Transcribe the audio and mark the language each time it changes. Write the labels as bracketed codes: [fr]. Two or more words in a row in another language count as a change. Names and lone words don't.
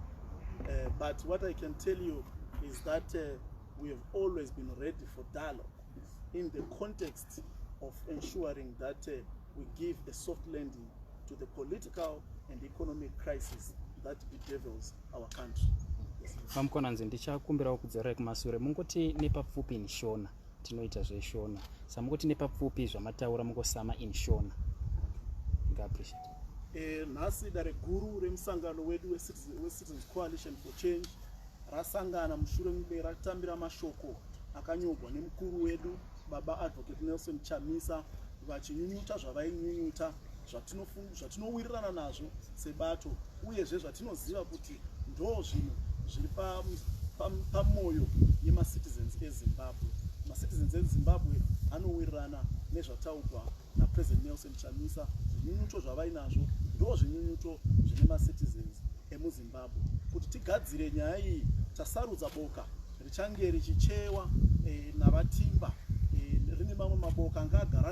[en] But what I can tell you is that we have always been ready for dialogue in the context of ensuring that we give a soft landing to the political and economic crisis that bedevils our country. [sn] Vamukwananzi, ndichakumbirawo kudzera kumasure mungoti nepapfupi [en] in Shona [sn] tinoita zveshona samungoti nepapfupi zvamataura mungosama [en] in Shona. Appreciate. [sn] Nhasi dare guru remusangano wedu we-Citizens Coalition for Change rasangana mushure mube ratambira mashoko akanyorwa nemukuru wedu baba advocate Nelson Chamisa vachinyunyuta zvavainyunyuta zvatinowirirana nazvo sebato uyezve zvatinoziva kuti ndo zvinhu zviri pamwoyo yema-citizens eZimbabwe. Ma-citizens eZimbabwe anowirirana nezvataurwa naPresident Nelson Chamisa. Zvinyunyuto zvavainazvo ndo zvinyunyuto zvine ma-citizens emuZimbabwe. Kuti tigadzire nyaya iyi tasarudza boka richange richichewa navatimba, rine mamwe maboka anga agara